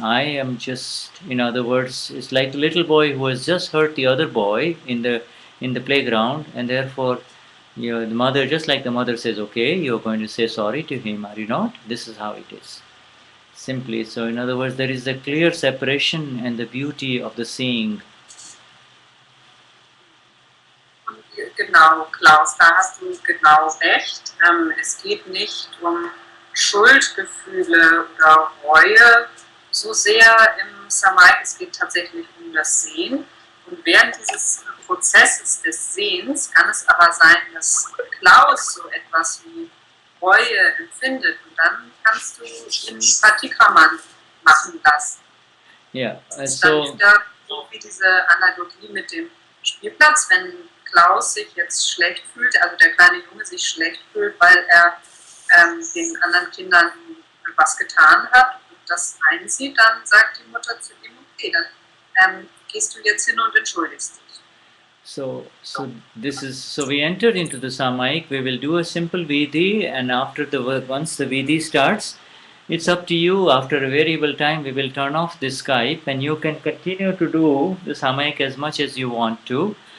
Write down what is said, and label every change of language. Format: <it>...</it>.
<en>I am just, in other words, it's like the little boy who has just hurt the other boy in the playground, and therefore, the mother, just like the mother says, okay, you're going to say sorry to him, are you not? This is how it is. Simply. So, in other words, there is a clear separation and the beauty of the seeing.</en> <de>Genau, Klaus, da hast du genau recht. Es geht nicht um Schuldgefühle oder Reue so sehr im Samayik, es geht tatsächlich um das Sehen. Und während dieses Prozesses des Sehens kann es aber sein, dass Klaus so etwas wie Reue empfindet, und dann kannst du ihn Pratikraman machen lassen. Yeah, Das ist dann wieder so wie diese Analogie mit dem Spielplatz, wenn Klaus sich jetzt schlecht fühlt, also der kleine Junge sich schlecht fühlt, weil er den anderen Kindern was getan hat und das einsieht, dann sagt die Mutter zu ihm, okay, dann gehst du jetzt hin und entschuldigst dich.</de> <en>So we entered into the Samayik. We will do a simple Vidhi, and once the Vidhi starts, it's up to you. After a variable time, we will turn off this Skype, and you can continue to do the Samayik as much as you want to.</en>